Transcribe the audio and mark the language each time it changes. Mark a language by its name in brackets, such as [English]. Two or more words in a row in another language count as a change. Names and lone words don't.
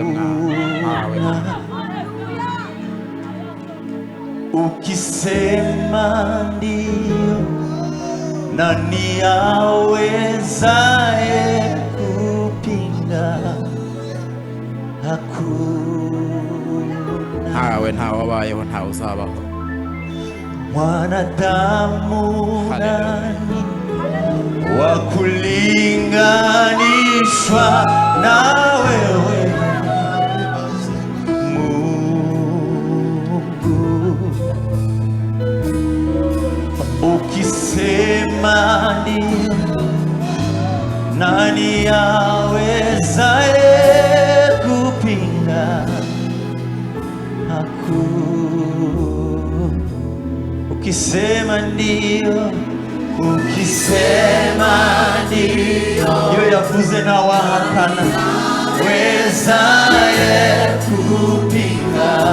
[Swahili] hakuna, ukisema ndio, nani awezaye kupinga? Hakuna. [Kinyarwanda] Awe ntawabayeho ntawe uzabaho. [Swahili] Mwanadamu Hallelujah. nani wa kulinganishwa na wewe Mungu? Ukisema ndio, nani awezaye kupinga? Ukisema ndio, ukisema ndio, [Kinyarwanda] iyo yavuze na [Swahili] wahakana wezaye kupinga?